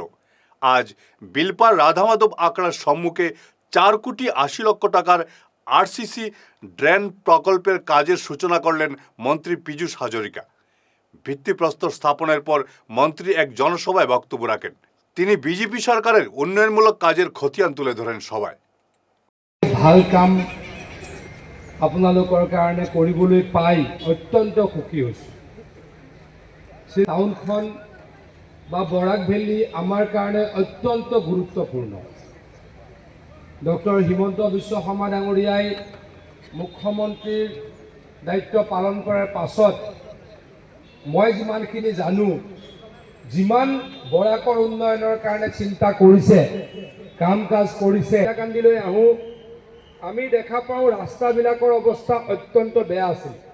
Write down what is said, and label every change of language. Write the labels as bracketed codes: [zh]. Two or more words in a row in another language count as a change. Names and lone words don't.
[bn] আজ বিলপার রাধামাধব আখড়ার সম্মুখে 4 কোটি 80 লক্ষ টাকার আরসিসি ড্রেন প্রকল্পের কাজের সূচনা করলেন মন্ত্রী পীযূষ হাজরিকা। ভিত্তিপ্রস্তর স্থাপনের পর মন্ত্রী এক জনসভায় বক্তব্য রাখেন। তিনি বিজেপি সরকারের উন্নয়নমূলক কাজের খতিয়ান তুলে ধরেন সভায়। [as] ভাল কাম আপোনালোকৰ কাৰণে কৰিবলৈ পাই অত্যন্ত সুখী হৈছোঁ। টাউনখন বা বৰাক ভেলী আমাৰ কাৰণে অত্যন্ত গুৰুত্বপূৰ্ণ। ডক্টৰ হিমন্ত বিশ্ব শৰ্মা ডাঙৰীয়াই মুখ্যমন্ত্ৰীৰ দায়িত্ব পালন কৰাৰ পাছত মই যিমানখিনি জানো, যিমান বৰাকৰ উন্নয়নৰ কাৰণে চিন্তা কৰিছে, কাম কাজ কৰিছে, কান্দিলৈ আহোঁ, আমি দেখা পাওঁ ৰাস্তাবিলাকৰ অৱস্থা অত্যন্ত বেয়া আছিল।